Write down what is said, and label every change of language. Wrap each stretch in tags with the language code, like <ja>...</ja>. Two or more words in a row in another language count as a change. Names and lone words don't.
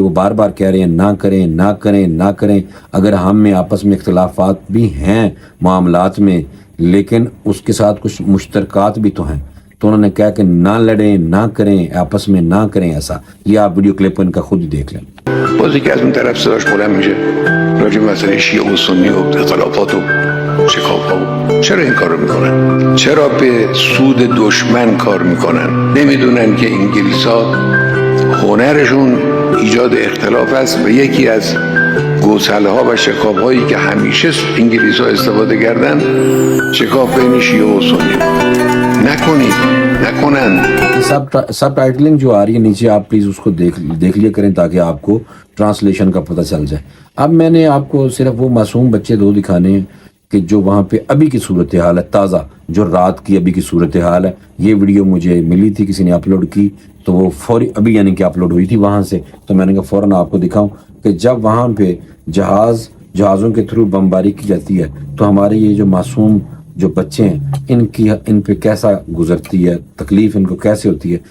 <ur>وہ بار بار کہہ رہے ہیں نہ کریں نہ کریں نہ کریں. اگر ہم میں آپس میں اختلافات بھی ہیں معاملات میں, لیکن اس کے ساتھ کچھ مشترکات بھی تو ہیں, تو انہوں نے کہا کہ نہ لڑیں نہ کریں, آپس میں نہ کریں ایسا. یہ آپ ویڈیو کلپ ان کا خود ہی دیکھ لیں.</ur> <fa>بازی که از اون طرف صداش بلند میشه راجع به مسئله شیعه و سنی و اختلافات و شکاف‌ها و چرا این کارو میکنن؟ چرا به سود دشمن کار میکنن؟ نمیدونن که انگلیس‌ها هنرشون ایجاد اختلاف است و یکی از گسل‌ها و شکاف‌هایی که همیشه انگلیس‌ها استفاده کردن شکاف بین شیعه و سنی. نکنن.</fa> <ur>سب ٹائٹلنگ جو آ رہی ہے نیچے آپ پلیز اس کو دیکھ لیا کریں تاکہ آپ کو ٹرانسلیشن کا پتہ چل جائے. اب میں نے آپ کو صرف وہ معصوم بچے دو دکھانے ہیں کہ جو وہاں پہ ابھی کی صورتحال ہے, تازہ جو رات کی ابھی کی صورتحال ہے. یہ ویڈیو مجھے ملی تھی, کسی نے اپلوڈ کی تو وہ فوری ابھی یعنی کہ اپلوڈ ہوئی تھی وہاں سے, تو میں نے کہا فوراً آپ کو دکھاؤں کہ جب وہاں پہ جہازوں کے تھرو بمباری کی جاتی ہے تو ہمارے یہ جو معصوم جو بچے ہیں ان پہ کیسا گزرتی ہے, تکلیف ان کو کیسے ہوتی ہے.</ur>